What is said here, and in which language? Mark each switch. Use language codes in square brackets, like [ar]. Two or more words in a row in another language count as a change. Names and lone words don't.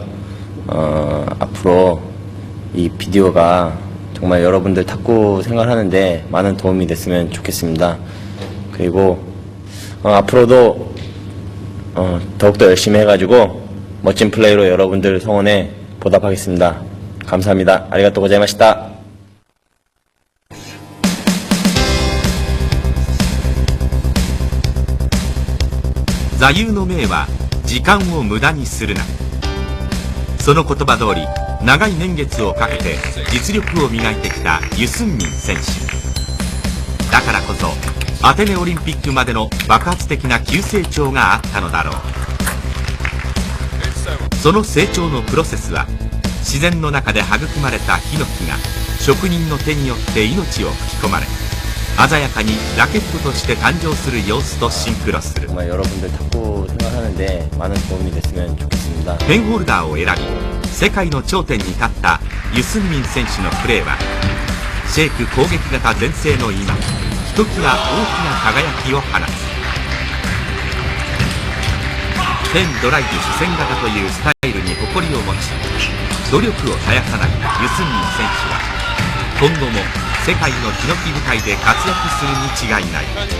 [ko] 앞으로 이 비디오가 정말 여러분들 탁구 생활하는데 많은 도움이 됐으면 좋겠습니다. 그리고 앞으로도 더욱더 열심히 해가지고 멋진 플레이로 여러분들 성원에 보답하겠습니다. 감사합니다. [ja] ありがとうございました. 座右の銘は時間を無駄にするな。その言葉通り長い年月をかけて実力を磨いてきたユ・スンミン選手だからこそアテネオリンピックまでの爆発的な急成長があったのだろう。その成長のプロセスは自然の中で育まれたヒノキが職人の手によって命を吹き込まれ鮮やかにラケットとして誕生する様子とシンクロする。 [ko] 정말 여러분들 탁구 생활하는데 많은 도움이 됐으면 좋겠습니다. [ja] ペンホルダーを選び世界の頂点に立ったユ・スンミン選手のプレーはシェイク攻撃型全盛の今ひときわ大きな輝きを放つ。ペンドライブ主戦型というスタイルに誇りを持ち努力を絶やさないユ・スンミン選手は今後も世界のヒノキ舞台で活躍するに違いない。